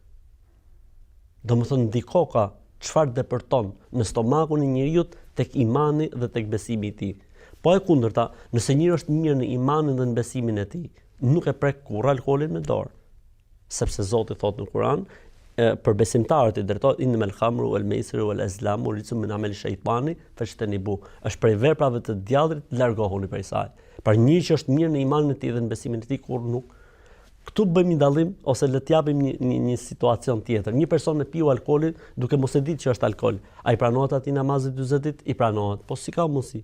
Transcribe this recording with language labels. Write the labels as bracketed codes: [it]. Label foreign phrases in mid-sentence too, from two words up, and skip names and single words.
[sq] Domethënë ndiko ka çfarë depërton në stomakun e njeriu tek imani dhe tek besimi i tij. Po e kundërta, nëse njeriu është mirë në imanin dhe në besimin e tij, nuk e prek kurrë alkoolin me dorë. Sepse Zoti thotë në Kur'an, për besimtarët i drejtohet [ar] إنما الخمر والميسر والأزلام رجس من عمل الشيطان فاجتنبوه. [sq] Është prej veprave të djallit, largohuni prej saj. Për një që është mirë në imanin e tij dhe në besimin e tij, kur nuk. Këtu bëjmë një dallim ose le të japim një situacion tjetër. Një person e piu alkoolin duke mos e ditë që është alkool. Ai pranohet atij namazi 40 ditë? I pranohet. Po si ka mundsi?